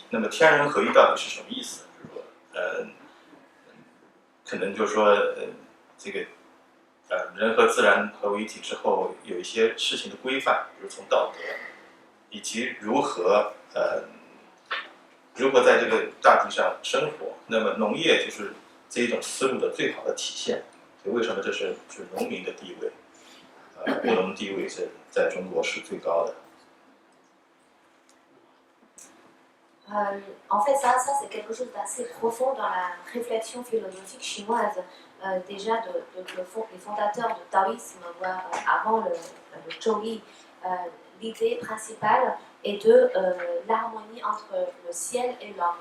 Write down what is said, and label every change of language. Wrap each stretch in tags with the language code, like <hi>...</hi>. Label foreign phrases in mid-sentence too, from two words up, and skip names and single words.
<zh>那么天人合一到底是什么意思？就是说，可能就是说，这个人和自然合为一体之后，有一些事情的规范，比如从道德，以及如何在这个大地上生活，那么农业就是这一种思路的最好的体现。所以为什么这是农民的地位？务农地位是在中国是最高的。</zh> <fr>En fait, ça c'est quelque chose d'assez profond dans la réflexion philosophique chinoise. Déjà, les fondateurs du taoïsme, voire avant le Zhouyi, l'idée principale est de l'harmonie entre le ciel et l'homme.</fr>